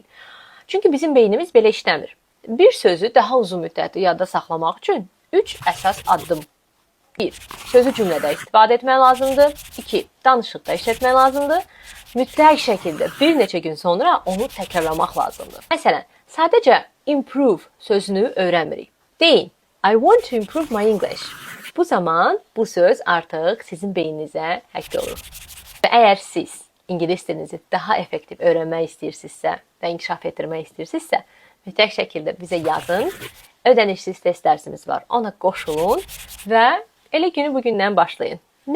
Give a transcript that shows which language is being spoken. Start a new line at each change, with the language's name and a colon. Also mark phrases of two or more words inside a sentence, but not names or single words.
Azerbaijani: Çünki bizim beynimiz belə işləmir. Bir sözü daha uzun müddətli yadda saxlamaq üçün 3 əsas addım. 1. Sözü cümlədə istifadə etmək lazımdır. 2. Danışıqda işlətmək lazımdır. Mütləq şəkildə bir neçə gün sonra onu təkrarlamaq lazımdır. Məsələn, sadəcə improve sözünü öyrənmirik. Deyin,
English: I want to improve my English.
Azerbaijani: Bu zaman bu söz artıq sizin beyninizə həkk olur. Və əgər siz ingilis dilinizi daha effektiv öyrənmək istəyirsinizsə və inkişaf etdirmək istəyirsinizsə, mütləq şəkildə bizə yazın. Ödənişsiz test dərsimiz var. Ona qoşulun və elə günü bugündən başlayın.